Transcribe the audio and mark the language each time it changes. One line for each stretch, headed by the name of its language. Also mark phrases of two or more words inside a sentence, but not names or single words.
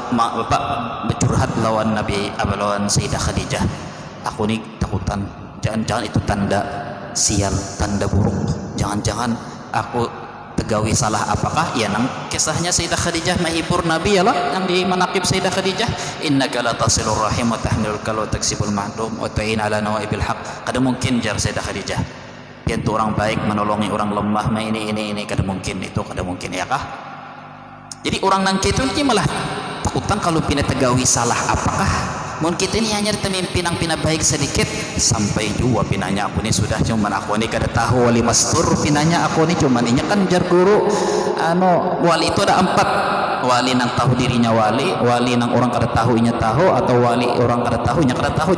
Banjar: bapak bercurhat lawan lawan Sayyidah Khadijah, aku ni takutan, jangan itu tanda sial, tanda buruk, jangan aku tegawi salah apakah ya nang kisahnya Sayyidah Khadijah menghibur Nabi ya lah yang di manaqib Sayyidah Khadijah,
Arabic: إنك لتصل الرحم وتحمل الكل وتكسب المعدوم وتعين على نوائب الحق.
Banjar: Kada mungkin jar Sayyidah Khadijah dia tu orang baik menolongi orang lemah ini kada mungkin, itu kada mungkin ya kah. Jadi orang nang kitu ni malah takutan kalau pina tegawi salah apakah. Mun kita ini hanya termimpi nang pina baik sedikit sampai jua pinanya aku ni sudah cuman aku ni kada tahu wali mastur pinanya aku ni cuman inya kan jar guru wali itu ada 4, wali nang tahu dirinya wali nang orang kada tahu inya tahu, atau wali orang kada tahu inya kada tahu.